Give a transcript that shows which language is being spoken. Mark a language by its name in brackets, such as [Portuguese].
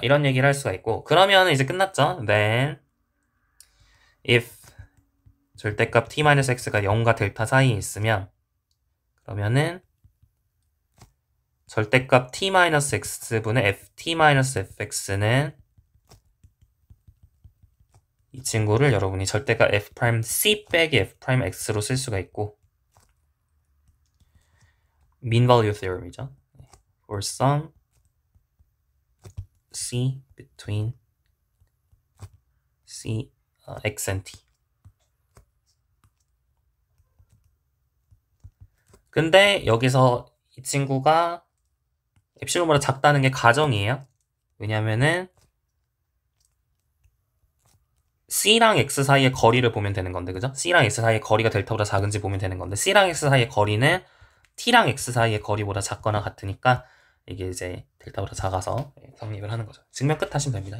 [Korean] 이런 얘기를 할 수가 있고, 그러면 이제 끝났죠? [English] Then if [Korean] 절대값 t-x가 0과 델타 사이에 있으면 그러면은 절대값 t-x분의 ft-fx는 이 친구를 여러분이 절대값 f'c 빼기 f'x로 쓸 수가 있고, mean value theorem이죠. [English] For some c between c, x and t. [Korean] 근데 여기서 이 친구가 엡실론보다 작다는 게 가정이에요. 왜냐면은 C랑 X 사이의 거리를 보면 되는 건데, 그죠? C랑 X 사이의 거리가 델타보다 작은지 보면 되는 건데, C랑 X 사이의 거리는 T랑 X 사이의 거리보다 작거나 같으니까 이게 이제 델타보다 작아서 성립을 하는 거죠. 증명 끝 하시면 됩니다.